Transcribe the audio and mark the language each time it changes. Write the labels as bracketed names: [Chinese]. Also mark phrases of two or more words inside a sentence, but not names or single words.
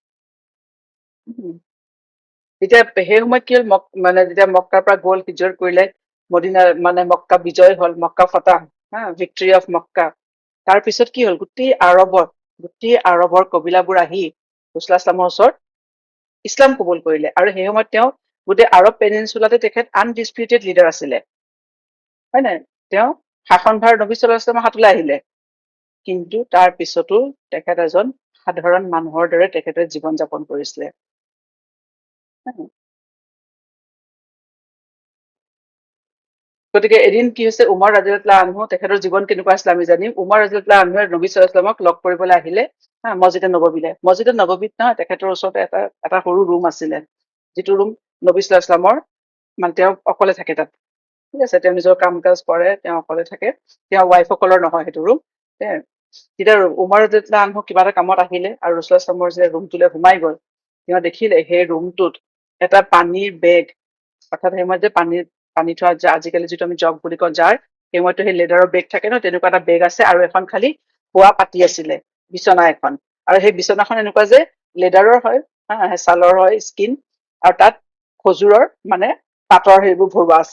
[Assamese] যেতিয়া সেই সময়ত কি হল, যেতিয়া মক্কাৰ পৰা গ'ল, হিজৰত কৰিলে, মদিনা মানে মক্কা বিজয় হল, মক্কা ফতাহ, [English] victory of Mecca. [Assamese] তাৰ পিছত কি হল, গোটেই আৰবত গোটেই আৰৱৰ কবিলাবোৰ আহি ৰছুল্লাহ ইছলামৰ ওচৰত ইছলাম কবুল কৰিলে। আৰু সেই সময়ত তেওঁ গোটেই আৰৱ পেনিনচুলাতে তেখেত [English] undisputed leader [Assamese] আছিলে, হয় নাই? তেওঁ শাসনভাৰ নবী [Arabic] صلى الله عليه وسلم [Assamese] হাতলৈ আহিলে, কিন্তু তাৰ পিছতো তেখেত এজন সাধাৰণ মানুহৰ দৰে তেখেতে জীৱন যাপন কৰিছিলে। গতিকে এদিন কি হৈছে, উমৰ [Arabic] رضي الله عنه, [Assamese] তেখেতৰ জীৱন কেনেকুৱা আছিল আমি জানিম। উমৰ [Arabic] رضي الله عنه [Assamese] নবী [Arabic] صلى الله عليه وسلم [Assamese] লগ কৰিবলৈ আহিলে [Arabic] مسجد النبوي. مسجد النبوي [Assamese] নহয়, তেখেতৰ ওচৰতে এটা সৰু ৰুম আছিলে, যিটো ৰুম নবী [Arabic] صلى الله عليه وسلم, [Assamese] মানে তেওঁ অকলে থাকে তাত, ঠিক আছে। তেওঁ নিজৰ কাম কাজ কৰে, তেওঁ অকলে থাকে, তেওঁ ৱাইফসকলৰ নহয় সেইটো ৰুম। তেতিয়া উমৰ [Arabic] رضي الله عنه [Assamese] কিবা এটা কামত আহিলে আৰু [Arabic] رسول الله صلى الله عليه وسلم [Assamese] যে ৰুমটোলৈ সোমাই গ'ল, তেওঁ দেখিলে সেই ৰুমটোত এটা পানীৰ বেগ, অৰ্থাৎ সেই সময়ত যে পানী থোৱা আজিকালি যিটো আমি জগ বুলি কওঁ জাৰ, সেই সময়তো সেই লেডাৰৰ বেগ থাকে ন, তেনেকুৱা এটা বেগ আছে, আৰু এখন খালি শোৱা পাতি আছিলে, বিচনা এখন। আৰু সেই বিচনাখন এনেকুৱা যে লেডাৰৰ হয়, ছালৰ হয়, স্কিন, আৰু তাত খজুৰৰ মানে পাতৰ সেইবোৰ ভৰোৱা আছে।